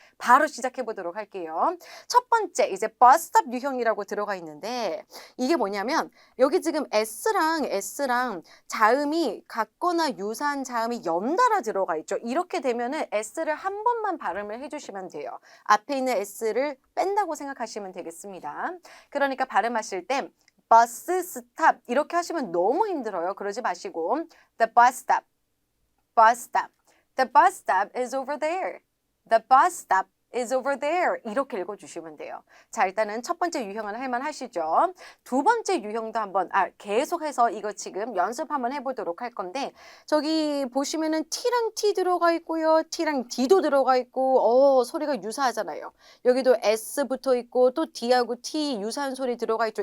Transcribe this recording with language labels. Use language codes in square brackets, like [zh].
[ko] 바로 시작해보도록 할게요. 첫 번째, 이제 bus stop 유형이라고 들어가 있는데 이게 뭐냐면 여기 지금 S랑 자음이 같거나 유사한 자음이 연달아 들어가 있죠. 이렇게 되면은 S를 한 번만 발음을 해주시면 돼요. 앞에 있는 S를 뺀다고 생각하시면 되겠습니다. 그러니까 발음하실 때 bus stop 이렇게 하시면 너무 힘들어요. 그러지 마시고 [en] the bus stop, bus stop, the bus stop is over there. The bus stop is over there. [ko] 이렇게 읽어주시면 돼요. 자, 일단은 첫 번째 유형은 할만하시죠? 두 번째 유형도 한번, 계속해서 이거 지금 연습 한번 해보도록 할 건데, 저기 보시면은 T랑 T 들어가 있고요. T랑 D도 들어가 있고, 소리가 유사하잖아요. 여기도 S 붙어 있고, 또 D하고 T 유사한 소리 들어가 있죠.